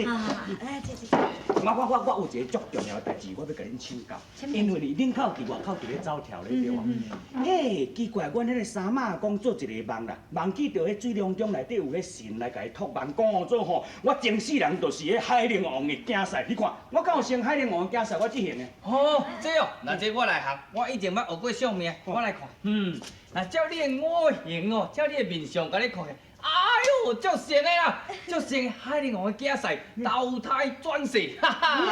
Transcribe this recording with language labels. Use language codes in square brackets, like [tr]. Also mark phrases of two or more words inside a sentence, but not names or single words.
[nan] 来，坐。我有一个足重要的代志，我要甲恁请教。因为恁口伫外口伫咧走跳咧对哇。奇怪，阮迄个三妈讲做一个梦啦，梦见着迄水龙中内底有迄神来甲伊托梦，讲做吼，我前世人就是迄海陵王的囝婿。你看，我敢有生海陵王的囝婿？我即型的。哦，这哦，那这我来学，我以前捌学过相命，我来看。那照你的五行哦，照你的面相，甲你看起，哎呦，足像的啦，足像海陵王的囝婿，投胎转世，哈哈。